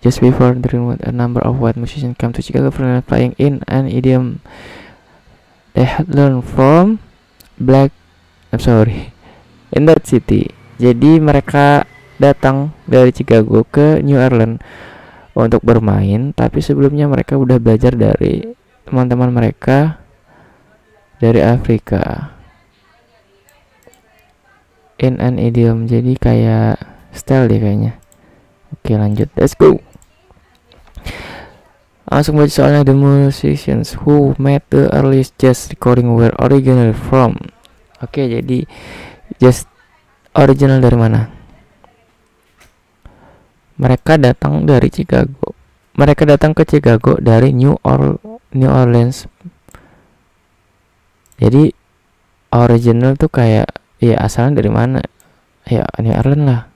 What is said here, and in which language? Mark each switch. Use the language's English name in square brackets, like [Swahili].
[English] Just before the remote, a number of white musicians come to Chicago for playing in an idiom they had learned from black, in that city. [Indonesian] Jadi mereka datang dari Chicago ke New Orleans untuk bermain, tapi sebelumnya mereka udah belajar dari teman-teman mereka dari Afrika. [English] In an idiom, [Indonesian] jadi kayak style deh kayaknya. Oke, lanjut, [English] let's go. [Indonesian] Langsung baca soalnya. [English] The musicians who made the earliest jazz recording were originally from. [Indonesian] Oke, jadi jazz original dari mana? Mereka datang dari Chicago. Mereka datang ke Chicago dari New Orleans. Jadi original tuh kayak ya asalnya dari mana? Ya New Orleans lah.